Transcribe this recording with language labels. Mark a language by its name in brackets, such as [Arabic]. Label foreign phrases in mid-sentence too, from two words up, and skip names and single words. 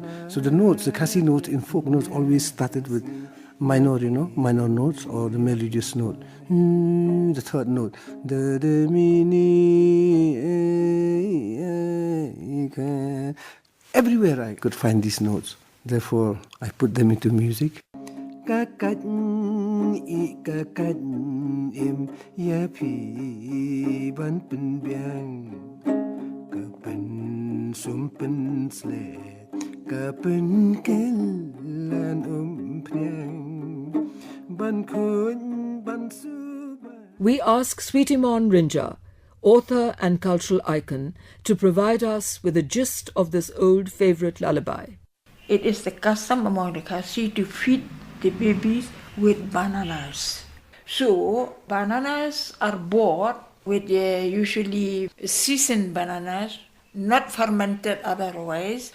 [English] So the notes, the Khasi notes in folk notes always started with minor, minor notes or the melodious note. The third note. Everywhere I could find these notes. Therefore, I put them into music. [Khasi] Kakat im ya pi ban pen biang kapen sum pen sle kapen kelan priang ban kun ban su. [English] We ask Sweetimon Rinja, author and cultural icon, to provide us with a gist of this old favorite lullaby. It is the custom among the Khasi to feed the babies with bananas. So, bananas are bought with usually seasoned bananas, not fermented otherwise.